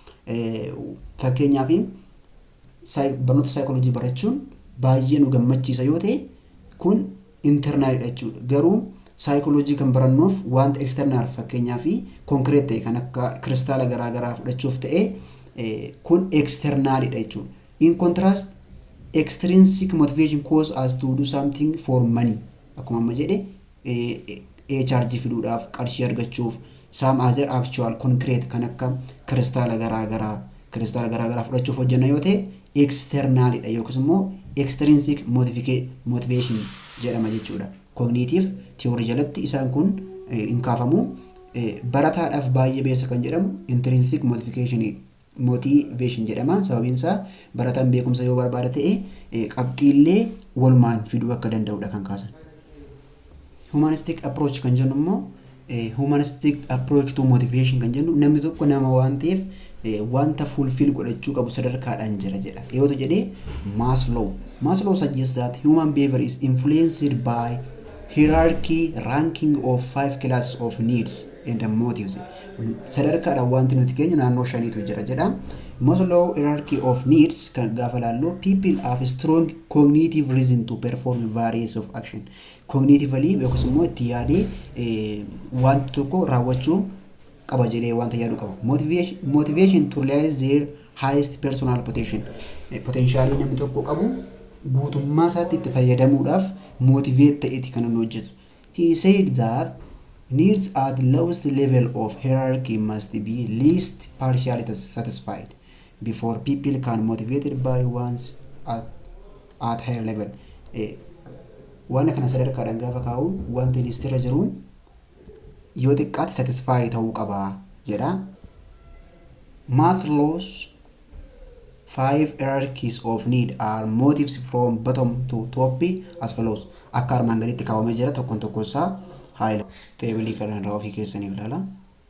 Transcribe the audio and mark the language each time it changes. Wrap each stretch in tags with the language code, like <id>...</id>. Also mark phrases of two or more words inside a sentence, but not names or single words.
<om>Fakkeenyaaf barnoota psychology barachuun baay'ee nu gammachiisa yoo ta'e kun internal jechuudha. Garuu psychology kan barannuuf want external fakkeenyaaf concrete ta'e kan akka kristaala garaagaraa fudhachuuf ta'e kun external jechuudha.</om> <en>In contrast, extrinsic motivation causes us to do something for money.</en> <om>Akkuma amma jedhe charge fiduudhaaf, qarshii argachuuf,</om> <en>some other actual concrete</en> <om>kan akka kristaala garaagaraa fudhachuuf hojjenna yoo ta'e external yookiis immoo</om> <en>extrinsic motivation</en> <om>jedhama jechuudha.</om> <en>Cognitive theory</en> <om>jalatti isaan kun hin kaafamu. Barataadhaaf baay'ee beessa kan jedhamu</om> <en>intrinsic motivation</en> <om>jedhama. Sababiin isaa barataan beekumsa yoo barbaada ta'e qabxiillee walumaan fiduu akka danda'udha kan kaasan.</om> <en>Humanistic approach</en> <om>kan jennu immoo</om> <en>humanistic approach to motivation</en> <om>kan jennu namni tokko nama waan ta'eef wanta fulfill godhachuu qabu sadarkaadhaan jira jedha. Yoo ta'u jedhee</om> <en>Maslow suggests that human behavior is influenced by hierarchy ranking of 5 classes of needs and motives.</en> <om>Sadarkaadhaan wanti nuti keenyu naannoo shaniitu jira jedha.</om> <en>Maslow hierarchy of needs</en> <om>kan gaafa laallu</om> <en>people have strong cognitive reason to perform various of action.</en> <om>Cognitively yookiis immoo itti yaadee wanta tokko raawwachuu qaba jedhee wanta yaadu qaba.</om> <en>Motivation to realize their highest personal potential</en> <om>namni tokko qabu guutummaa isaatti itti fayyadamuudhaaf motivate ta'eeti kan inni hojjetu.</om> <en>He said that needs at lowest level of hierarchy must be least partially satisfied before people can motivated by ones at higher level.</en> <om>Waan kana sadarkaadhaan gaafa kaa'u wanti listirra jiru yoo xiqqaatti satisfy ta'uu qaba jedha.</om> <en>Maslow's 5 hierarchies of need are motives from bottom to top as follows.</en> <om>Akka armaan gaditti kaawwamee jira tokkoon tokkoon isaa haala teebilii kanarraa ofii keessaniif ilaala.</om>